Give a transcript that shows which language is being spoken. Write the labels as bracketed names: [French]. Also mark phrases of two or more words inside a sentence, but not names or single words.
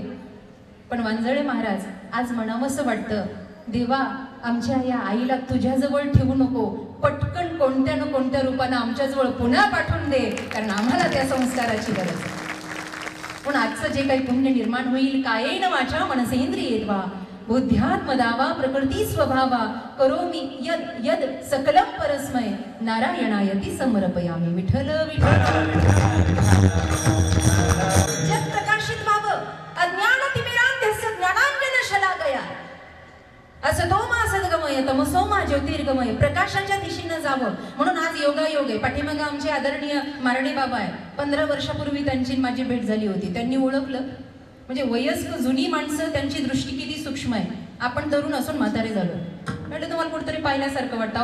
[Marathi] पण वांजळे महाराज, आज म्हणावंसं वाटतं, देवा, आमच्या या आईला तुझ्याजवळ ठेवू नको, पटकन कोणत्या न कोणत्या रूपानं आमच्याजवळ पुन्हा पाठवून दे, कारण आम्हाला त्या संस्काराची गरज आहे. पण आजचं जे काही पुण्य निर्माण होईल, [Sanskrit] कायेन वाचा मनसेंद्रियेत्वा बुद्ध्यात्मदावा प्रकृती स्वभावा करोमि यद यद सकलम परस्मय नारायणायती समर्पयामि. [Marathi] विठ्ठल विठ्ठल. जग प्रकाशित व्हावं, [Sanskrit] अज्ञान तिमिरांध्यस्य ज्ञानांजन शलाकया, असतोमा सद्गमय तमसोमा ज्योतिर्गमय. [Marathi] प्रकाशाच्या दिशेनं जावं म्हणून आज योगायोग आहे. पाठीमागं आमचे आदरणीय मारणे बाबा आहे. 15 वर्षापूर्वी त्यांची माझी भेट झाली होती. त्यांनी ओळखलं, म्हणजे वयस्क जुनी माणसं, त्यांची दृष्टी किती सूक्ष्म आहे. आपण तरुण असून म्हातारे झालो. म्हटलं तुम्हाला कुठेतरी पाहिल्यासारखं वाटतं.